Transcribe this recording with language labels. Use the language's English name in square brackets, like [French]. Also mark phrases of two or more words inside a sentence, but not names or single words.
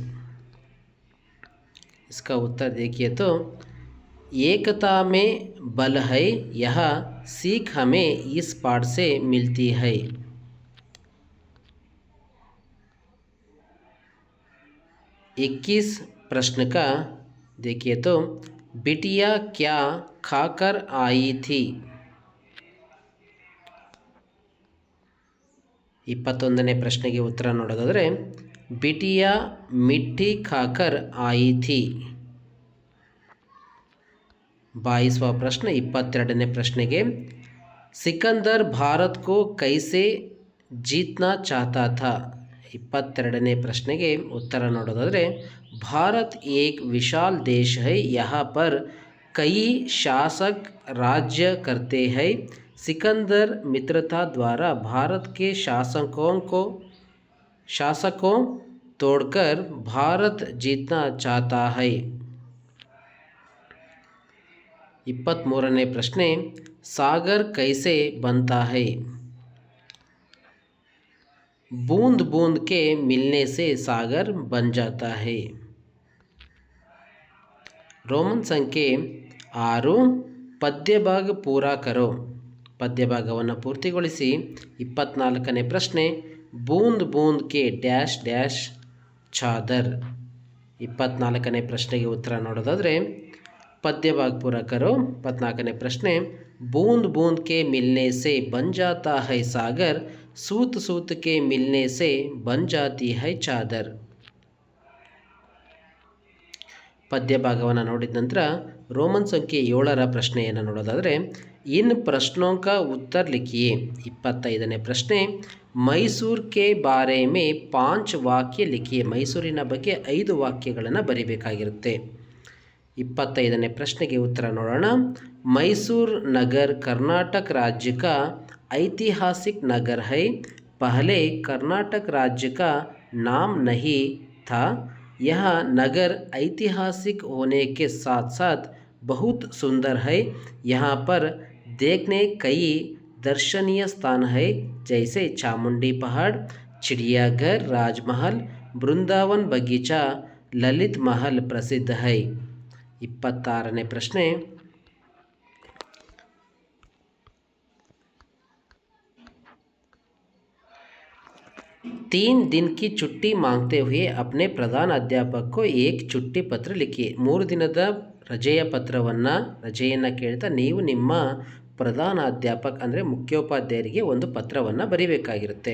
[Hindi] इसका उत्तर देखिए तो एकता में बल है, यह सीख हमें इस पाठ से मिलती है। 21 प्रश्न का देखिए तो बिटिया क्या खाकर आई थी। [Kannada] 21ನೇ ಪ್ರಶ್ನೆಗೆ ಉತ್ತರ ನೋಡೋದಾದರೆ [Hindi] बिटिया मिट्टी खाकर आई थी। 22वां प्रश्न [Kannada] 22ನೇ ಪ್ರಶ್ನೆಗೆ [Hindi] सिकंदर भारत को कैसे जीतना चाहता था। [Kannada] 22ನೇ ಪ್ರಶ್ನೆಗೆ ಉತ್ತರ ನೋಡೋದಾದರೆ [Hindi] भारत एक विशाल देश है, यहाँ पर कई शासक राज्य करते हैं। सिकंदर मित्रता द्वारा भारत के शासकों तोड़कर भारत जीतना चाहता है। [Kannada] 23ನೇ ಪ್ರಶ್ನೆ [Hindi] सागर कैसे बनता है। बूंद बूंद के मिलने से सागर बन जाता है। [Kannada] ರೋಮನ್ ಸಂಖ್ಯೆ [Hindi] 6 पद्य भाग पूरा करो। [Kannada] पद्य ಭಾಗವನ್ನು ಪೂರ್ತಿಗೊಳಿಸಿ। 24ನೇ ಪ್ರಶ್ನೆ [Hindi] बूंद बूंद के [English] dash dash [Kannada] ಚಾದರ್। 24ನೇ ಪ್ರಶ್ನೆಗೆ ಉತ್ತರ ನೋಡೋದಾದರೆ [Hindi] पद्य भाग पूरा करो। [Kannada] 24ನೇ ಪ್ರಶ್ನೆ [Hindi] बूंद बूंद के मिलने से बन जाता है सागर, सूत सूत के मिलने से बन जाती है चादर। [Kannada] पद्य ಭಾಗವನ್ನು ನೋಡಿದ ನಂತರ ರೋಮನ್ ಸಂಖ್ಯೆ 7ರ ಪ್ರಶ್ನೆಯನ್ನು ನೋಡೋದಾದರೆ [Hindi] इन प्रश्नों का उत्तर लिखिए। [Kannada] 25ನೇ ಪ್ರಶ್ನೆ [Hindi] मैसूर के बारे में 5 वाक्य लिखिए। [Kannada] ಮೈಸೂರಿನ ಬಗ್ಗೆ 5 ವಾಕ್ಯಗಳನ್ನು ಬರೀಬೇಕಾಗಿರುತ್ತೆ। 25ನೇ ಪ್ರಶ್ನೆಗೆ ಉತ್ತರ ನೋಡೋಣ। [Hindi] मैसूर नगर कर्नाटक राज्य का ऐतिहासिक नगर है, पहले कर्नाटक राज्य का नाम नहीं था। यह नगर ऐतिहासिक होने के साथ साथ बहुत सुंदर है, यहाँ पर देखने कई दर्शनीय स्थान है, जैसे चामुंडी पहाड़, चिड़ियाघर, राजमहल, वृंदावन बगीचा, ललित महल प्रसिद्ध है। [Kannada] 26ನೇ ಪ್ರಶ್ನೆ [Hindi] तीन दिन की छुट्टी मांगते हुए अपने प्रधान अध्यापक को एक छुट्टी पत्र लिखिए। [Kannada] 3 ದಿನದ ರಜೆಯನ್ನು ಕೇಳ್ತಾ ನೀವು ನಿಮ್ಮ ಪ್ರಧಾನ ಅಧ್ಯಾಪಕ ಅಂದರೆ ಮುಖ್ಯೋಪಾಧ್ಯಾಯರಿಗೆ ಒಂದು ಪತ್ರವನ್ನು ಬರೀಬೇಕಾಗಿರುತ್ತೆ।